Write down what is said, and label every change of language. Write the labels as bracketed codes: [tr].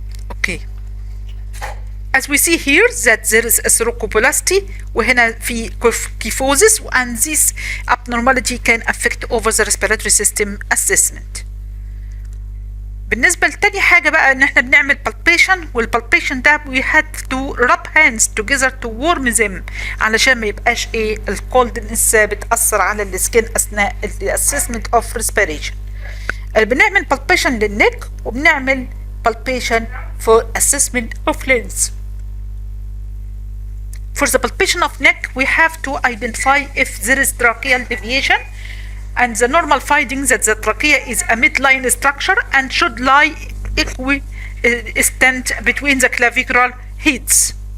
[en] Okay. As we see here that there is a thromboplasty [ar] وهنا في [en] kyphosis, and this abnormality can affect over the respiratory system assessment. [ar] بالنسبة لتاني حاجة بقى ان احنا بنعمل palpation، والpalpation ده [en] we had to rub hands together to warm them [ar] علشان ما يبقاش ايه الكولدنس بتأثر على السكين اثناء [en] assessment of respiration. [ar] بنعمل [en] palpation [ar] للنك وبنعمل [en] palpation for assessment of lungs. For the palpation of neck we have to identify if there is tracheal deviation, and the normal finding that the trachea is a midline structure and should lie equidistant between the clavicular heads.